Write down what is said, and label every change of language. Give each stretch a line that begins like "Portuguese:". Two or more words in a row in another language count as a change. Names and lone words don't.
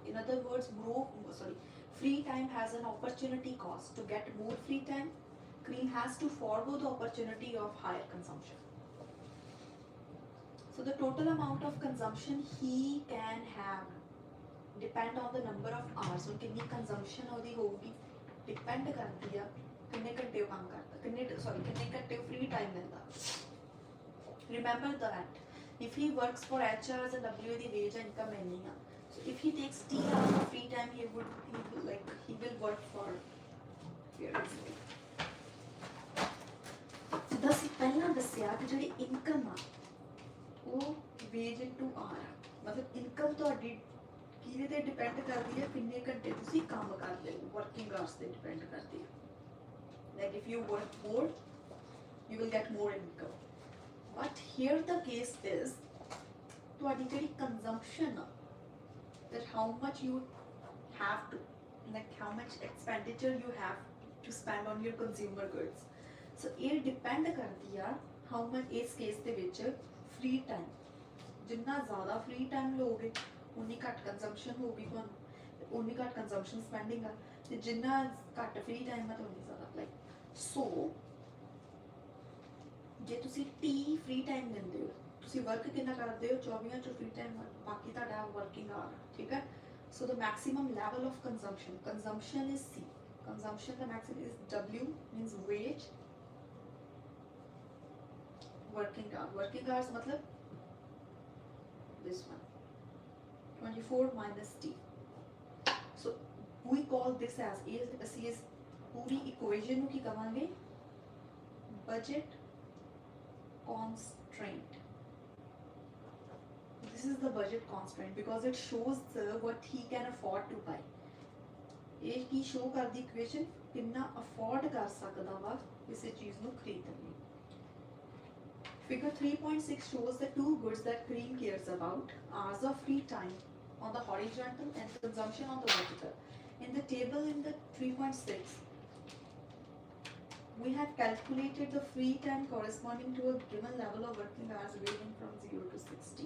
English: In other words, free time has an opportunity cost. To get more free time, Cream has to forego the opportunity of higher consumption. So the total amount of consumption he can have depend on the number of hours.
Hindi: So कितनी consumption होगी depend करती है कितने घंटे काम करता कितने घंटे
English: free time
Hindi: मिलता.
English: Remember that if he works for H hours and W the wage and income
Hindi: नहीं है.
English: So if he takes T hours of free time, he will work for
Punjabi: ਜਿੱਦਾਂ ਅਸੀਂ ਪਹਿਲਾਂ ਦੱਸਿਆ ਕਿ ਜਿਹੜੀ ਇਨਕਮ ਆ ਉਹ
English: wage into R
Punjabi: ਆ. ਮਤਲਬ ਇਨਕਮ ਤੁਹਾਡੀ ਕਿਹਦੇ ਤੇ ਡਿਪੈਂਡ ਕਰਦੀ ਹੈ ਕਿੰਨੇ ਘੰਟੇ ਤੁਸੀਂ ਕੰਮ ਕਰਦੇ ਹੋ.
English: working hours
Punjabi: ਤੇ ਡਿਪੈਂਡ ਕਰਦੀ ਹੈ.
English: like if you work more you will get more income. But here the case is
Punjabi: ਤੁਹਾਡੀ ਜਿਹੜੀ consumption ਆ,
English: that how much you have to, like how much expenditure you have to spend on your consumer goods. So it depend
Punjabi: ਕਰਦੀ ਆ
English: how much
Punjabi: ਇਸ case ਦੇ ਵਿੱਚ
English: free time.
Punjabi: ਜਿੰਨਾ ਜ਼ਿਆਦਾ
English: free time
Punjabi: ਲਓਗੇ ਉਨੀ ਘੱਟ consumption ਹੋਊਗੀ ਤੁਹਾਨੂੰ, ਉਨੀ ਘੱਟ
English: consumption spending
Punjabi: ਆ, ਤੇ ਜਿੰਨਾ ਘੱਟ
English: free time
Punjabi: ਆ ਤਾਂ ਉਨੀ ਜ਼ਿਆਦਾ.
English: like so
Punjabi: ਜੇ ਤੁਸੀਂ ਟੀ
English: free time
Punjabi: ਦਿੰਦੇ ਹੋ, ਤੁਸੀਂ ਵਰਕ ਕਿੰਨਾ ਕਰਦੇ ਹੋ 24 ਚੋਂ
English: free time
Punjabi: ਬਾਕੀ ਤੁਹਾਡਾ
English: working hour,
Punjabi: ਠੀਕ ਹੈ.
English: So the maximum level of consumption is C. Consumption, the maximum is W, means wage. Working hours matlab this one 24 minus T. So we call this as is पूरी equation
Punjabi: ਨੂੰ ਕੀ ਕਵਾਂਗੇ
English: budget constraint. This is the budget constraint because it shows what he can afford to buy.
Punjabi: ਇਹ ਕੀ show ਕਰਦੀ equation ਕਿੰਨਾ afford ਕਰ ਸਕਦਾ ਵਾ ਕਿਸੇ ਚੀਜ਼ ਨੂੰ ਖਰੀਦਣ ਲਈ.
English: Figure 3.6 shows the two goods that Cream cares about: hours of free time on the horizontal and consumption on the vertical. In the table in the 3.6, we have calculated the free time corresponding to a given level of working hours ranging from 0 to 16.